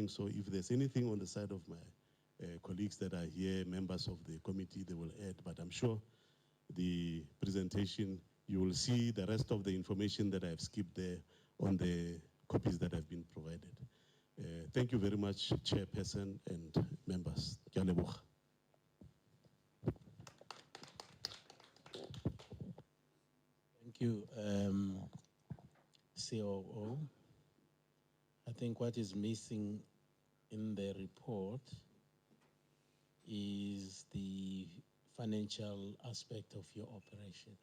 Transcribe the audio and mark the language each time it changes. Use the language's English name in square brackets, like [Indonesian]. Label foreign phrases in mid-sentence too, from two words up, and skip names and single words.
[English] So if there's anything on the side of my colleagues that are here, members of the committee, they will add, but I'm sure the presentation, you will see the rest of the information that I've skipped there on the copies that have been provided. Thank you very much, Chairperson and members. [Tswana] Ke a leboga. [English] Thank you, COO. I think what is missing in the report is the financial aspect of your operations.